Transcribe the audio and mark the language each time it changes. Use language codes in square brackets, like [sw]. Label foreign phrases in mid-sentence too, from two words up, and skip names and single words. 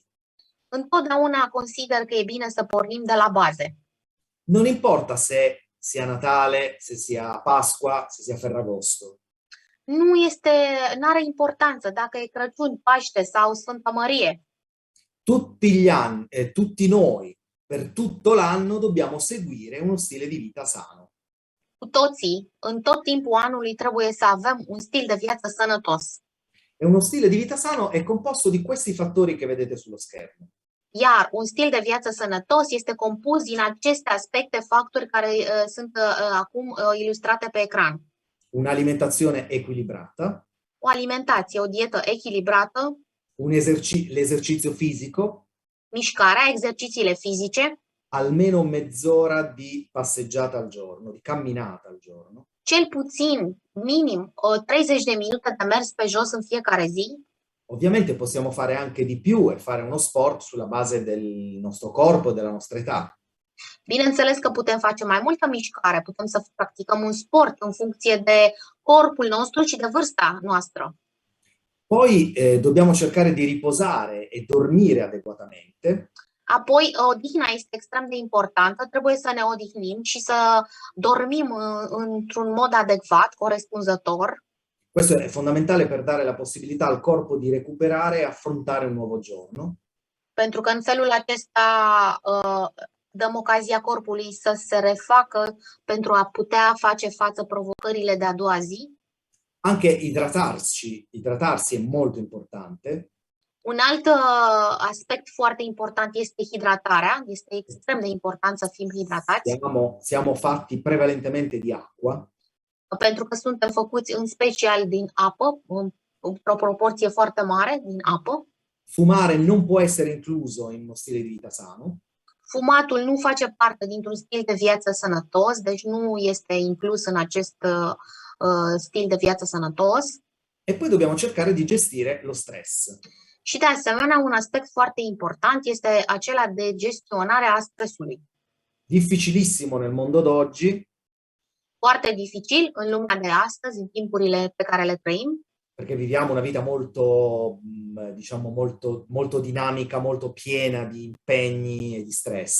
[ro] Întotdeauna consider că e bine să pornim de la baze. [it] Non importa se sia Natale, se sia Pasqua, se sia Ferragosto. [ro] N-are importanță dacă e Crăciun, Paște sau Sfântă Mărie. [it] Tutti gli anni, tutti noi, per tutto l'anno dobbiamo seguire uno stile di vita sano. [ro] Cu toții, în tot timpul anului, trebuie să avem un stil de viață sănătos. [it] E uno stile di vita sano è composto di questi fattori che vedete sullo schermo. [ro] Iar un stil de viață sănătos este compus din aceste aspecte, factori care sunt acum ilustrate pe ecran. [it] Un'alimentazione equilibrata. [ro] O alimentație, o dietă echilibrată. [it] L'esercizio fisico. [ro] Mișcarea, exercițiile fizice. [it] Almeno mezz'ora di passeggiata al giorno, di camminata al giorno. [ro] Cel puțin, minim, 30 de minute de mers pe jos în fiecare zi. [it] Ovviamente possiamo fare anche di più e fare uno sport sulla base del nostro corpo, della nostra età. [ro] Bineînțeles că putem face mai multă mișcare, putem să practicăm un sport în funcție de corpul nostru și de vârsta noastră. [it] Poi dobbiamo cercare di riposare e dormire adeguatamente. [ro] Apoi, odihna este extrem de importantă, trebuie să ne odihnim și să dormim într-un mod adecvat, corespunzător, [it] Questo è fondamentale per dare la possibilità al corpo di recuperare e affrontare un nuovo giorno. [ro] pentru că în felul acesta dăm ocazia corpului să se refacă pentru a putea face față provocările de a doua zi. [it] Anche idratarsi è molto importante. [ro] Un alt aspect foarte important este hidratarea. Este extrem de important să fim hidratați, [it] Siamo fatti prevalentemente di acqua. [ro] pentru că suntem făcuți în special din apă, într-o proporție foarte mare din apă. [it] Fumare non può essere incluso in uno stile di vita sano. [ro] Fumatul nu face parte dintr-un stil de viață sănătos, deci nu este inclus în acest stil de viață sănătos. [it] E poi dobbiamo cercare di gestire lo stress. [ro] Și de asemenea, un aspect foarte important este acela de gestionare a stresului. [it] Difficilissimo nel mondo d'oggi, [ro] Foarte dificil în lumea de astăzi, în timpurile pe care le trăim, [it] perché viviamo una vita molto, diciamo, molto dinamica, molto piena di impegni e di stress.